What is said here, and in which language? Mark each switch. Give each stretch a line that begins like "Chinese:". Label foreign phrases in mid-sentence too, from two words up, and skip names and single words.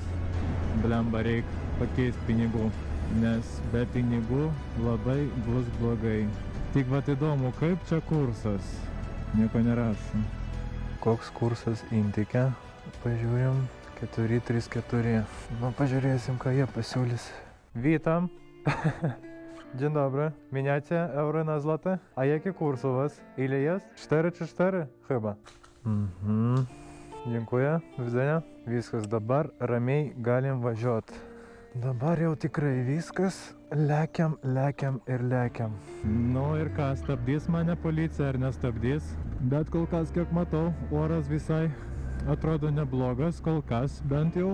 Lithuanian: Blemba, reik pakeisti pinigų, nes be pinigų labai bus blogai. Tik vat įdomu, kaip čia kursas? Nieko nerašo. Koks kursas Intike? Pažiūrim. 4,34. Ну, pažiūrėsim, ką jie pasiūlys.
Polish: Witam. Dzień dobry. Miniacie euro na złote? A jaki kurs u was? Ile jest? 4 czy 4? Chyba. Dziękuję. Do widzenia.
Lithuanian: Viskas, dabar ramiai galim važiuot. Dabar jau tikrai viskas. Lekiam ir lekiam. Nu ir ką, stabdys mane policija ar nestabdys? Bet kol kas, kiek matau, oras visai atrodo neblogas, kol kas bent jau.